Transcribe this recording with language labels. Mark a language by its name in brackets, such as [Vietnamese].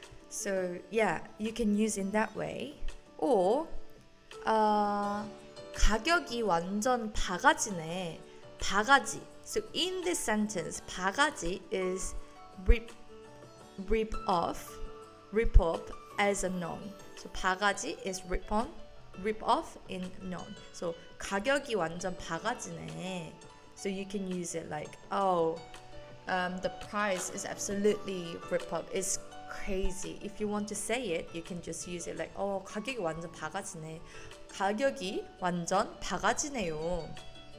[English] So, yeah, you can use in that way. [Korean] Or, 가격이 완전 바가지네. 바가지. [English] So in this sentence, 바가지 is rip off as a noun. So 바가지 is rip off in noun. [Korean] So 가격이 완전 바가지네. [English] So you can use it like, the price is absolutely rip off. It's crazy. If you want to say it, you can just use it like, [Korean] 가격이 완전 바가지네. 가격이 완전 바가지네요.